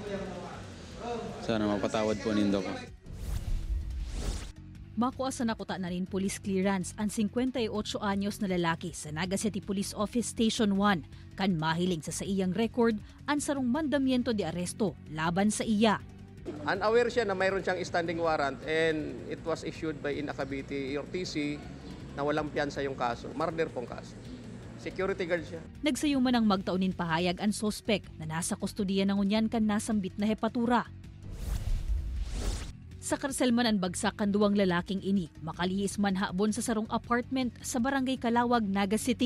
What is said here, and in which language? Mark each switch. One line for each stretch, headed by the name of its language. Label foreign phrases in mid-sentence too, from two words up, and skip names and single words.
Bikol: Sana mapatawad po nindo ko. Makuha sa nakuta na rin police clearance ang 58 anyos na lalaki sa Naga City Police Office Station 1 kan mahiling sa iyang record ang sarong
Spanish: mandamiento de aresto
Bikol: laban sa iya.
Filipino: Unaware siya na mayroon siyang
English: standing warrant and it was issued by
Filipino: Cavite RTC na walang piyansa yung kaso. Murder pong kaso.
English: Security guard
Filipino: siya.
Bikol: Nagsayuman ang magtaunin pahayag ang sospek na nasa kustudiya ng unyan kan nasambit na hepatura. Sa karsel man ang bagsak kan duwang lalaking ini, makalihis man habon sa sarong apartment sa Barangay Kalawag, Naga City.